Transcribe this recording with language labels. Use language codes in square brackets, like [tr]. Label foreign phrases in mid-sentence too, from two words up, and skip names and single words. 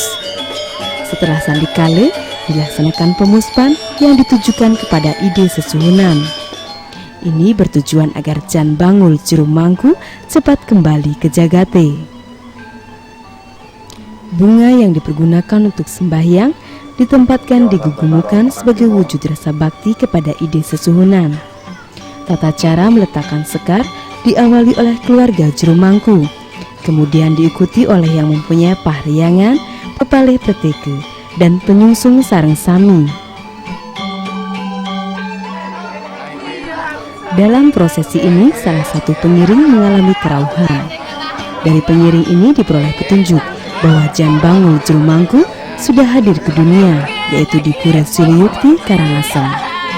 [id] Setelah sandi kale, dilaksanakan pemuspan yang ditujukan kepada ide sesuhunan. Ini bertujuan agar jan bangul jero mangku cepat kembali ke jagate. Bunga yang dipergunakan untuk sembahyang ditempatkan di gugumukan sebagai wujud rasa bakti kepada ide sesuhunan. Tata cara meletakkan sekar diawali oleh keluarga jero mangku, kemudian diikuti oleh yang mempunyai pahriangan, pepalih preteke, dan penyungsung [ban] sareng sami. [id] Dalam prosesi ini, salah satu pengiring mengalami kerauhan. Dari pengiring ini diperoleh petunjuk bahwa jan bangul jero mangku sudah hadir ke dunia, yaitu di Pura Siliyukti, Karangasem.